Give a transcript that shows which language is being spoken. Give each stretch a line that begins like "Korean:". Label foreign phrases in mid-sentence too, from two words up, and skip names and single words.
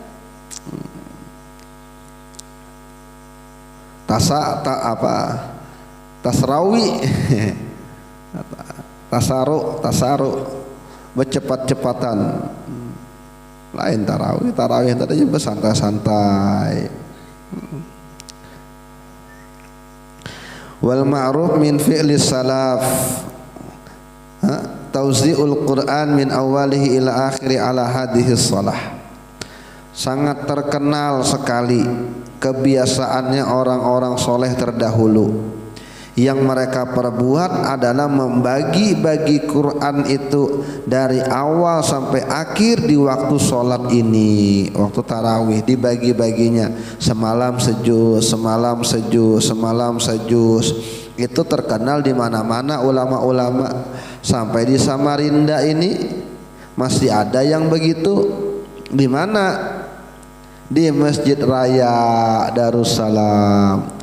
Indonesian: Tasrawi. Tasaru bercepat-cepatan. Lain tarawih tadinya bersantai-santai.
Arabic: والمعروف من فعل السلف توزيع القرآن من أوله إلى آخره على هذه الصلاة.
Indonesian: Sangat terkenal sekali kebiasaannya orang-orang soleh terdahulu. Yang mereka perbuat adalah membagi-bagi Quran itu dari awal sampai akhir di waktu sholat ini. Waktu tarawih dibagi-baginya, semalam sejuz, semalam sejuz, semalam sejuz. Itu terkenal di mana-mana ulama-ulama. Sampai di Samarinda ini masih ada yang begitu. Di mana? Di Masjid Raya Darussalam.